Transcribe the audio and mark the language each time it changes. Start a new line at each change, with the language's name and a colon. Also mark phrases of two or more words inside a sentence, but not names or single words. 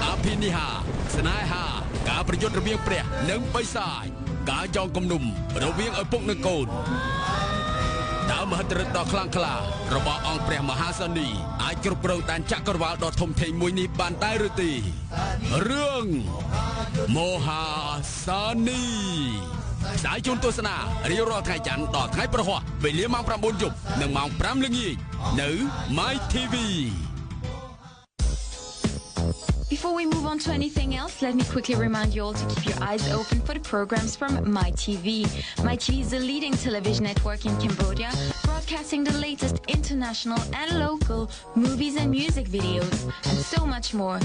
Khmer: ភិនិហាស្នេហាការប្រយុទ្ធរវាងព្រះនិងបិសាចការចងគំនុំរវាងឪពុកនិងកូនតើមហិទ្ធិឫទ្ធិដ៏ខ្លាំងក្លារបស់អង្គព្រះមហាសានីអាចគ្រប់គ្រងដែនចក្រវាឡដ៏ធំធេងមួយនេះបានដែរឬទេរឿងមហាសានីផ្សាយជូនទស្សនារៀងរាល់ថ្ងៃច័ន្ទដល់ថ្ងៃព្រហស្បតិ៍វេលាម៉ោង 9 យប់និងម៉ោង 5 ល្ងាចនៅ My TV
English: Before we move on to anything else, let me quickly remind you all to keep your eyes open for the programs from My TV. My TV is the leading television network in Cambodia, broadcasting the latest international and local movies and music videos, and so much more.